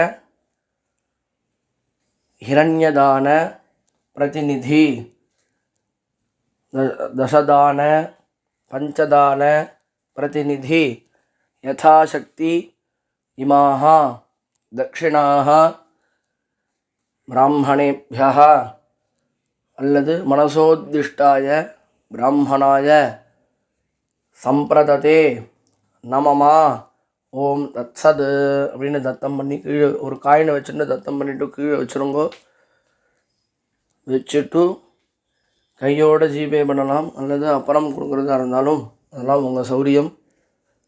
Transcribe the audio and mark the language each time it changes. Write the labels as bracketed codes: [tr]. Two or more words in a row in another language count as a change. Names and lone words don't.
[sa] हिरण्यदान प्रतिनिधि दशदान पंचदान प्रतिनिधि यथाशक्ति इमाः दक्षिणाः [ta] ब्राह्मणेभ्यः அல்லது [sa] मनसोद्दिष्टाय ब्राह्मणाय सम्प्रददे नमम ओम् तत्सत् [ta] அப்படின்னு தத்தம் பண்ணி கீழே ஒரு காயினை வச்சுட்டு தத்தம் பண்ணிவிட்டு கீழே வச்சுருங்கோ. வச்சுட்டு கையோட ஜிபே பண்ணலாம் அல்லது அப்புறம் கொடுக்குறதா இருந்தாலும் அதெல்லாம் உங்கள் சௌரியம்.